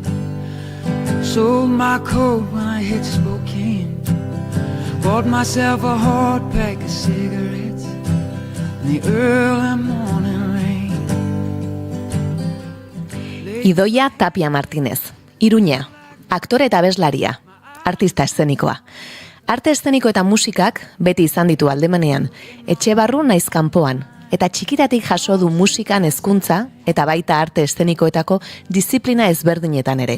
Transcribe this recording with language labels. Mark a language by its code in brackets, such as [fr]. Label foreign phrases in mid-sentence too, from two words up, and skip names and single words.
[en] Sold my coat when I hit Spokane. Bought myself a hard pack of cigarettes in the early morning rain. [eu] Idoia Tapia Martínez, Iruña, aktore eta abeslaria, artista eszenikoa. Arte eszeniko eta musikak beti izan ditu aldemanean, etxe barru naiz kanpoan, eta txikitatik jaso du musikan hezkuntza eta baita arte eszenikoetako disiplina ezberdinetan ere.